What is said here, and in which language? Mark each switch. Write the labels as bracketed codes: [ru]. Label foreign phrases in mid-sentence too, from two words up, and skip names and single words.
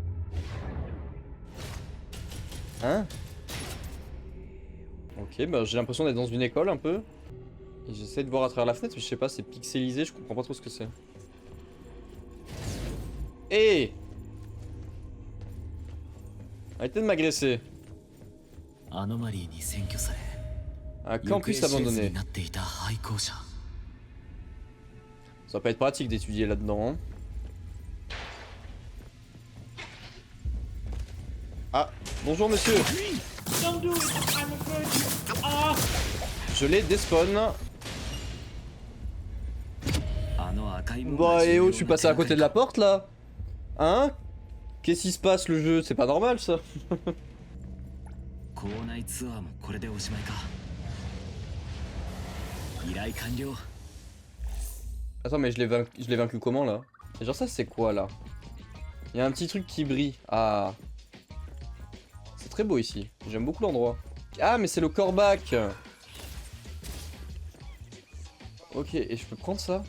[fr] Hein? Ok, bah j'ai l'impression d'être dans une école un peu. Et j'essaie de voir à travers la fenêtre, mais je sais pas, c'est pixelisé, je comprends pas trop ce que c'est. Hé! Arrêtez de m'agresser. [ja] アノマリーに占拠され [fr] Un [ja] 行方 [fr] campus [ja] 知れず [fr] abandonné. [ja] になっていた廃校舎 [fr] Ça va pas être pratique d'étudier là-dedans. Hein. Ah, bonjour monsieur. Je l'ai despawn. [ja] あの赤いもの [fr] Bah [ja] が [fr] et [ja] 重 [fr] oh, [ja] 要 [fr] je suis [ja] な [fr] passé à [ja] 手がか [fr] côté [ja] り [fr] de la [ja] か [fr] porte là. Hein? Qu'est-ce qui se passe le jeu? C'est pas normal ça. [ja] 校内ツアーもこれでおしまいか依頼完了 [fr] Attends, mais je l'ai vaincu comment là? Et genre ça c'est quoi là? Il y a un petit truc qui brille. Ah. C'est très beau ici. J'aime beaucoup l'endroit. Ah mais c'est le corbac. Ok, et je peux prendre ça?